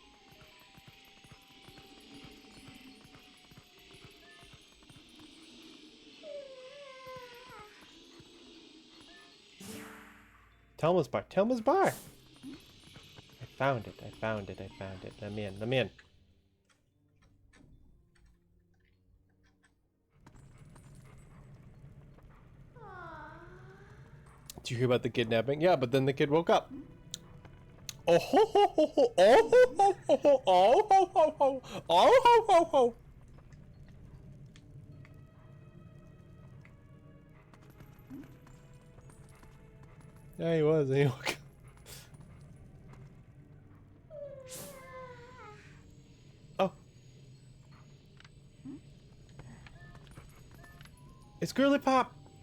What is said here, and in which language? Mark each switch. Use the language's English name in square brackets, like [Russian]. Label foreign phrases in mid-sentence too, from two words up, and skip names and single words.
[English] Telma's bar. Telma's bar. I found it. I found it. I found it. I'm in. I'm in. Did you hear about the kidnapping? Yeah, but then the kid woke up. Oh ho ho ho ho! Oh ho ho ho ho! Oh ho ho ho! Oh ho ho ho! Yeah, he was. He woke up. Oh. It's Girly Pop!